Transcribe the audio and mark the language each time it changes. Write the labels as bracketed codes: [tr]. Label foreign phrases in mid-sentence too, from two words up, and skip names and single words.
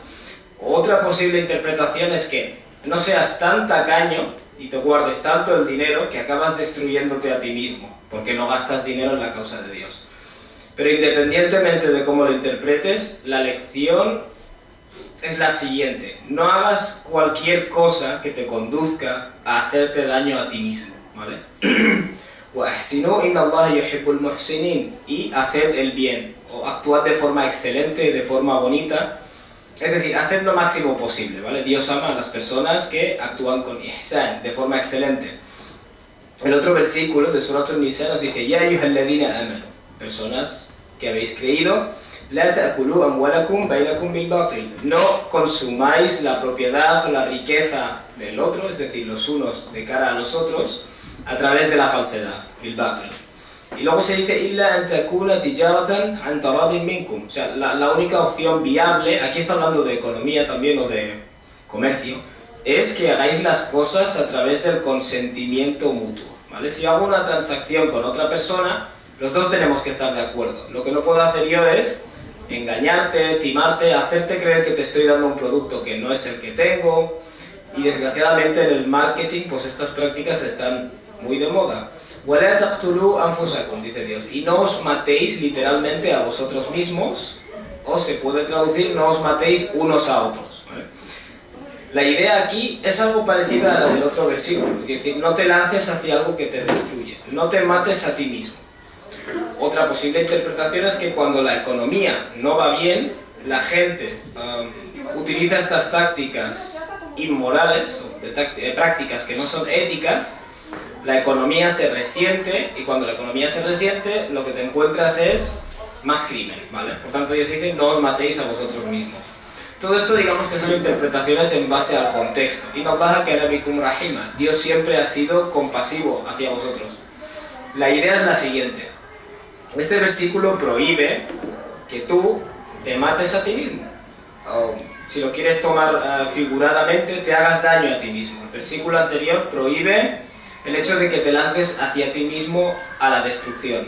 [es] Otra posible interpretación es que no seas tan tacaño y te guardes tanto el dinero que acabas destruyéndote a ti mismo, porque no gastas dinero en la causa de Dios. Pero independientemente de cómo lo interpretes, la lección es la siguiente: no hagas cualquier cosa que te conduzca a hacerte daño a ti mismo, ¿vale? [ar] وَأَحْسِنُوا إِنَّ اللَّهَ يُحِبُّ الْمُحْسِنِينَ, [es] y haced el bien, o actuad de forma excelente, de forma bonita, es decir, haced lo máximo posible, ¿vale? Dios ama a las personas que actúan con ihsan, de forma excelente. El otro versículo de Surat al-Nisa nos dice: [ar] يا أيها الذين آمنوا, [es] personas que habéis creído, [ar] لا تأكلوا أموالكم بينكم بالباطل, [es] no consumáis la propiedad o la riqueza del otro, es decir, los unos de cara a los otros, a través de la falsedad, [ar] بالباطل. [es] Y luego se dice [ar] إلا أن تكون تجارة عن تراض منكم, [es] o sea, la única opción viable, aquí está hablando de economía también o de comercio, es que hagáis las cosas a través del consentimiento mutuo, ¿vale? Si yo hago una transacción con otra persona, los dos tenemos que estar de acuerdo. Lo que no puedo hacer yo es engañarte, timarte, hacerte creer que te estoy dando un producto que no es el que tengo. Y desgraciadamente en el marketing, pues estas prácticas están muy de moda. [ar] وَلَا تَقْتُلُوا أَنفُسَكُمْ, [es] dice Dios, y no os matéis literalmente a vosotros mismos, o se puede traducir, no os matéis unos a otros, ¿vale? La idea aquí es algo parecida a la del otro versículo, es decir, no te lances hacia algo que te destruye, no te mates a ti mismo. Otra posible interpretación es que cuando la economía no va bien, la gente utiliza estas tácticas inmorales, o de prácticas que no son éticas, la economía se resiente, y cuando la economía se resiente, lo que te encuentras es más crimen, ¿vale? Por tanto, Dios dice, no os matéis a vosotros mismos. Todo esto, digamos que son interpretaciones en base al contexto. [ar] إن الله كان بكم رحيما, [es] Dios siempre ha sido compasivo hacia vosotros. La idea es la siguiente: este versículo prohíbe que tú te mates a ti mismo, o si lo quieres tomar figuradamente, te hagas daño a ti mismo. El versículo anterior prohíbe el hecho de que te lances hacia ti mismo a la destrucción.